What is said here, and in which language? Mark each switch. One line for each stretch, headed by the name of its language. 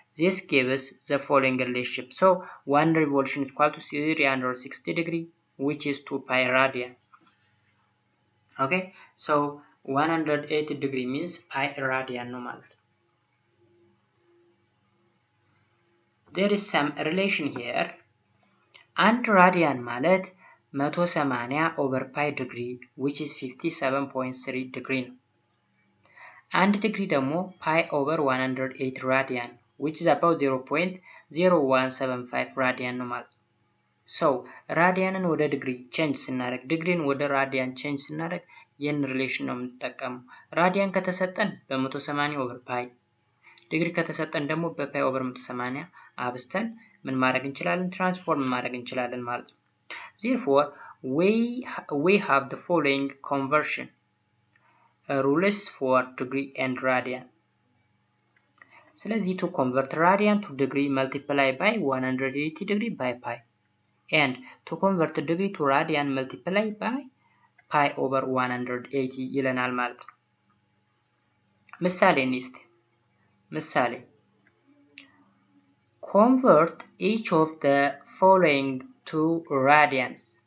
English: This gives the following relationship. So 1 revolution is equal to 360 degree, which is 2 pi radian. Okay, so 180 degree means pi radian no ማለት. There is some relation here.
Amharic: አንድ ራዲያን ማለት 180 over pi degree,
English: which is 57.3 degree
Amharic: ነው። አንድ ዲግሪ ደግሞ pi over 108 ራዲያን,
English: which is about 0.0175
Amharic: ራዲያን ነው ማለት ነው። So ራዲያንን ወደ ዲግሪ ቼንጅ ስናደርግ፣ ዲግሪን ወደ ራዲያን ቼንጅ ስናደርግ ይህን ሪሌሽን ነው የምንጠቀመው። ራዲያን ከተሰጠን በ180 over pi፣ ዲግሪ ከተሰጠን ደግሞ በpi over 180 አብስተን ምን ማድረግ እንችላለን? ትራንስፎርም ማድረግ እንችላለን ማለት ነው።
English: Therefore, we have the following conversion rules for degree and radian. ስለዚህ to convert radian to degree, multiply by 180 degree by pi, and to convert degree to radian, multiply by pi over 180
Amharic: ይለናል ማለት ነው። ምሳሌ እንስቲ። ምሳሌ
English: convert each of the following to radians.